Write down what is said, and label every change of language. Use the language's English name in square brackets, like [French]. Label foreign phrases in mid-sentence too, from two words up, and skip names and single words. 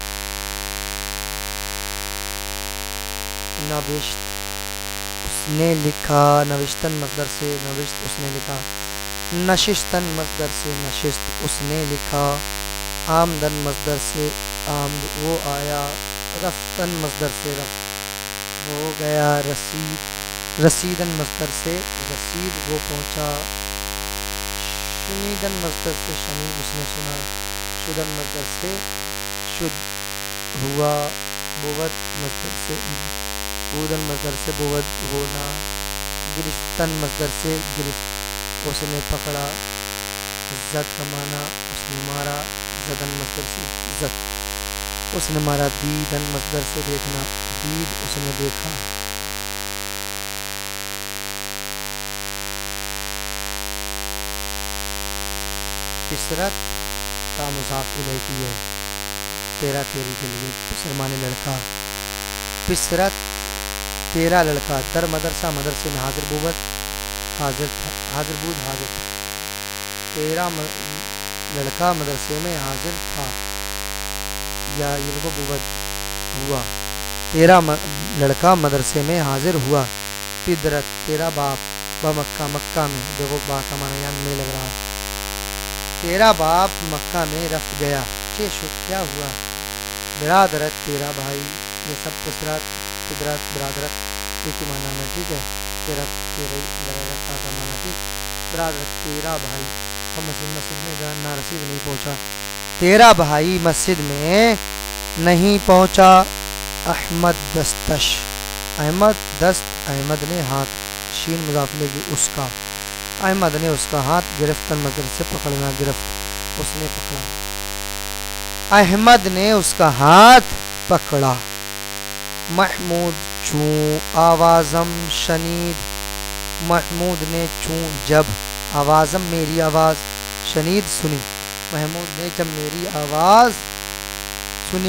[Urdu] نوشت اس نے لکھا، نوشتن مصدر سے نوشت اس نے لکھا، نشستن مصدر سے نشست اس نے لکھا، آمدن مصدر سے آمد وہ آیا، رفتن مصدر سے رفت وہ گیا، رسیدن مصدر سے رسید وہ پہنچا، شنیدن مصدر سے شنید اس نے سنا، شدن مصدر سے شد ہوا، بود مصدر سے بودن مصدر سے بود ہونا، گرفتن مصدر سے گرفت اس نے پکڑا، زد کا معنی اس نے مارا، زدن مصدر سے زد اس نے مارا، دیدن مصدر سے دیکھنا، دید اس نے دیکھا، پسرت تا مضاف الیہ کی ہے، تیرا تیری کے لیے، پسر مانے لڑکا، پسرت تیرا لڑکا، [Persian] در مدرسہ [Urdu] مدرسے میں [Persian] حاضر بود [Urdu] حاضر تھا، [Persian] حاضر بود [Urdu] حاضر تھا، تیرا لڑکا مدرسے میں حاضر تھا، یا یہ دیکھو بود ہوا، تیرا لڑکا مدرسے میں حاضر ہوا، پدرت تیرا باپ، بمکہ مکہ میں، دیکھو با کا معنی یہاں میں لگ رہا ہے، تیرا باپ مکہ میں رفت گیا، [Persian] چے شد [Urdu] کیا ہوا، برادرت تیرا بھائی، یہ سب پسرت پدرت برادرت ایک ہی معنی میں، ٹھیک ہے، تیرا تیرا لگے گا تا کا معنی، ٹھیک، برادرت تیرا بھائی، ہم مسجد میں [Persian] نہ رسید [Urdu] نہیں پہنچا، تیرا بھائی مسجد میں نہیں پہنچا، احمد دستش احمد دست احمد نے ہاتھ، شین مضاف لے گی اس کا، احمد نے اس کا ہاتھ، گرفتن مصدر سے پکڑنا، گرفت اس نے پکڑا، احمد نے اس کا ہاتھ پکڑا، محمود چوں [Persian] آوازم شنید، [Urdu] محمود نے چوں جب، آوازم میری آواز، شنید سنی، محمود نے جب میری آواز سنی،